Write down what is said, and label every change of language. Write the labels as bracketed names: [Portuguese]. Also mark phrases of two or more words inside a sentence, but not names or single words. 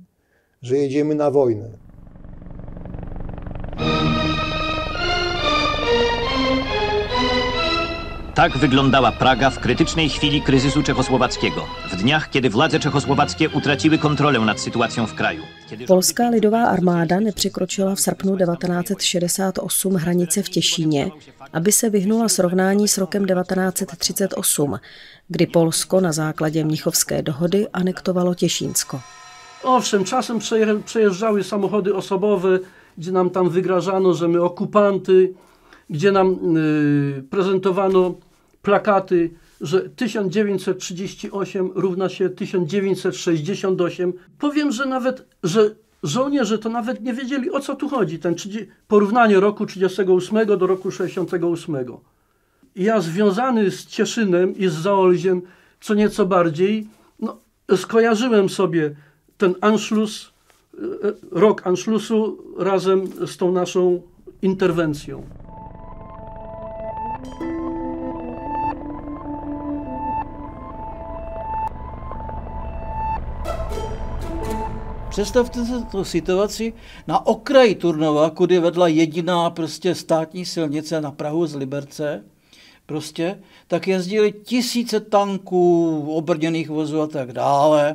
[Polish] Że jedziemy na wojnę. Tak wyglądała Praga w krytycznej chwili kryzysu czechosłowackiego, w dniach, kiedy władze czechosłowackie utraciły kontrolę nad sytuacją w kraju. [Czech] Polská lidová armáda nepřekročila v srpnu 1968 hranice v Těšíně, aby se vyhnula srovnání s rokem 1938, kdy Polsko na základě Mnichovské dohody anektovalo Těšínsko. [Polish] Owszem, czasem przejeżdżały samochody osobowe, gdzie nam tam wygrażano, że my okupanty, gdzie nam prezentowano plakaty że 1938 równa się 1968. Powiem, że żołnierze to nawet nie wiedzieli, o co tu chodzi. Porównanie roku 38 do roku 68. Ja związany z Cieszynem i z Zaolziem co nieco bardziej, skojarzyłem sobie ten Anschluss, rok Anschlussu razem z tą naszą interwencją. [Czech] Představte si tu situaci na okraji Turnova, kudy vedla jediná státní silnice na Prahu z Liberce, tak jezdili tisíce tanků, obrněných vozů a tak dále.